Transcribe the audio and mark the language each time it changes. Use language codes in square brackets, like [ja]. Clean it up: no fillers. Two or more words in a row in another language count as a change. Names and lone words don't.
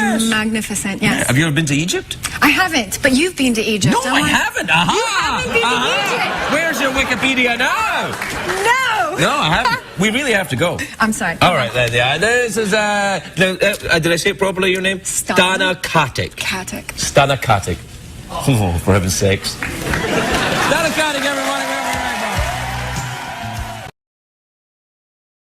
[en] That'd be magnificent. Yes. Have you ever been to Egypt? I haven't, but you've been to Egypt. No, I haven't. Aha! You haven't been to Egypt. Where's your Wikipedia now? No. No, I haven't. We really have to go. I'm sorry. All right, then. Yeah, this is. Did I say it properly? Your name? Stana. Katic. Katic. Stana Katic. Oh, for heaven's sakes. Stana Katic, everyone.